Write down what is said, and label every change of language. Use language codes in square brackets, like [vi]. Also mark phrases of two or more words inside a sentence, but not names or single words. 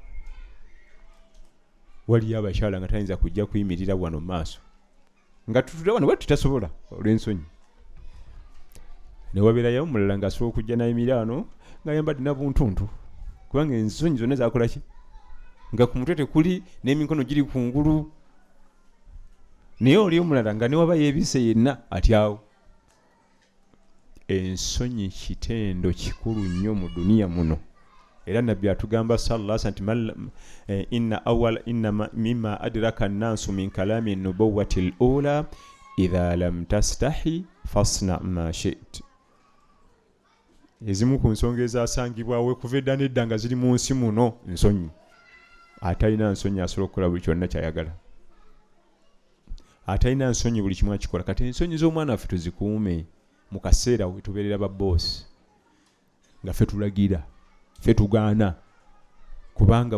[lg] waliyo abakyala nga tayinza kujja kuyimirira wano mu maaso nga tutula wano bwe tutasobola olw'ensonyi ne wabeerayo omulala ng'asobola okujja nayimirira wano ng'ayambadde nabuntuntu kubanga ensonyi zonna zakola ki nga ku mutwe tekuli n'emikono giri kungulu naye oli omulala nga ne waba yeebise yenna atyawo ensonyi kitendo kikulu nnyo mu duniya muno era nabbi atugamba [ar] صلى الله عليه وسلم إن مما أدرك الناس من كلام النبوة الأولى إذا لم تستح فاصنع ما شئت [lg] ezimu ku nsonga ezasangibwawe kuva edda n'edda nga ziri mu nsi muno nsonyi atalina nsonyi asobola okukola buli kyonna kyayagala atalina nsonyi buli kimu akikola kati ensonyi z'omwana waffe tuzikuume mu kaseera we tubeerera ba boss nga ffe tulagira ffe tugaana kubanga